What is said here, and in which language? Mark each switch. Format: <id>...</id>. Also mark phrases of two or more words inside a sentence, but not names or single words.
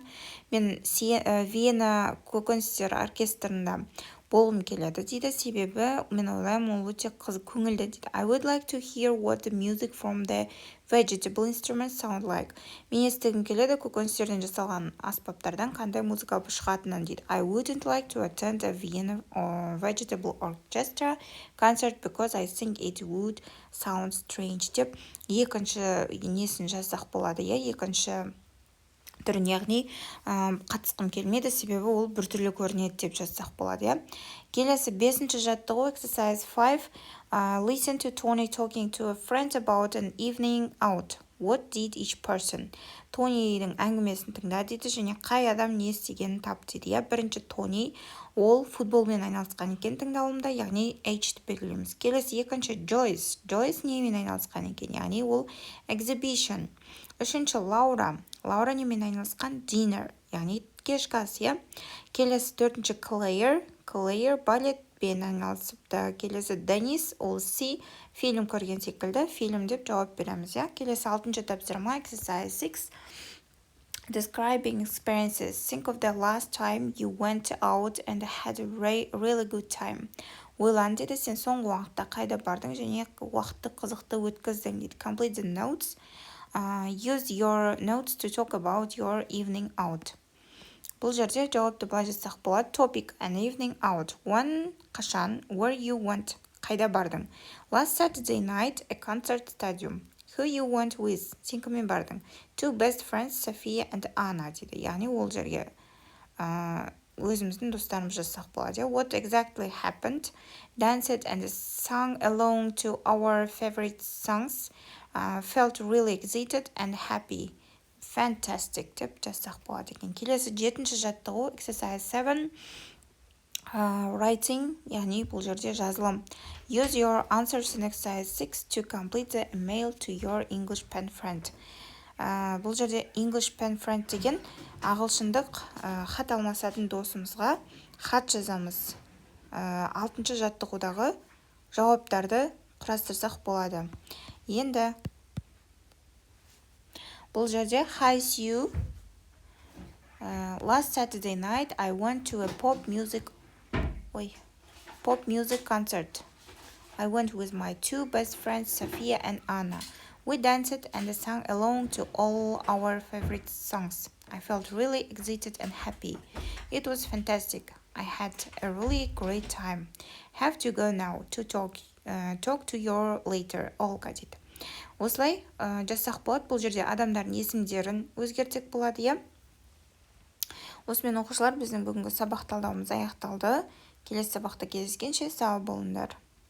<kk>Мен Вена көкөністер оркестрында болғым келеді дейді, себебі мен ойлаймын ол өте көңілді дейді.</kk> <en>I would like to hear what the music from the vegetable instruments sound like.</en> <kk>Мен естігім келеді көкөністерден жасалған аспаптардан қандай музыка шығатынын дейді.</kk> <en>I wouldn't like to attend a Vienna Vegetable Orchestra concert because I think it would sound strange</en> <kk>деп екінші несін жазсақ болады, екінші түрін, яғни қатысқым келмеді, себебі ол біртүрлі көрінеді деп жазсақ болады. Келесі 5-ші жаттығу, exercise 5.</kk> <en>Listen to Tony talking to a friend about an evening out. What did each person?</en> <kk>Тонидің әңгімесін тыңда дейді, және қай адам не істегенін тап дейді. Бірінші Тони, ол футболмен айналысқан екен тыңдалымда, яғни H-ті белгілейміз. Келесі екінші Joyce. Joyce немен айналысқан екен, яғни ол exhibition. Үшінші Лаура немен айналысқан dinner, яғни кешкі ас. Келесі 4-ші Claire балетпен айналысыпты. Келесі Денис, ол фильм көрген секілді, фильм деп жауап береміз. Келесі 6-ші тапсырма, exercise 6.</kk> <en>Describing experiences. Think of the last time you went out and had a really good time.</en> <kk>Ойлан дейді, сен соңғы уақытта қайда бардың және уақытты қызықты өткіздің дейді.</kk> <en>Complete the notes. Use your notes to talk about your evening out.</en> <kk>Бұл жерде жауапты былай жазсақ болады.</kk> <en>Topic, an evening out. When, қашан, where you went,</en> <kk>қайда бардың.</kk> <en>Last Saturday night, a concert stadium. Who you went with,</en> <kk>сен кіммен бардың.</kk> <en>Two best friends, Sophia and Anna дейді.</en> <kk>Яғни ол жерге өзіміздің достарымыз жазсақ болады.</kk> <en>What exactly happened? Danced and sang along to our favorite songs. Felt really excited and happy.</en> <kk>Fantastic деп жазсақ болады екен. Келесі 7-ші жаттығу, exercise 7. Writing, яғни бұл жерде жазылым.</kk> <en>Use your answers in exercise 6 to complete the email to your English pen friend.</en> <kk>Бұл жерде</kk> <en>English pen friend</en> <kk>деген ағылшындық хат алмасатын досымызға хат жазамыз. 6-ші жаттығудағы жауаптарды құрастырсақ болады. Енді бұл жерде Hi Sue.</kk> <en>Last Saturday night I went to a pop music concert. I went with my two best friends Sophia and Anna. We danced and sang along to all our favorite songs. I felt really excited and happy. It was fantastic. I had a really great time. Have to go now to talk to you later.</en> <kk>Olga дейді. Осылай жазсақ болады. Бұл жерде адамдардың есімдерін өзгертсек болады. Осымен оқушылар, біздің бүгінгі сабақ талдауымыз аяқталды. Келесі сабақта кездескенше сау болыңдар.</kk>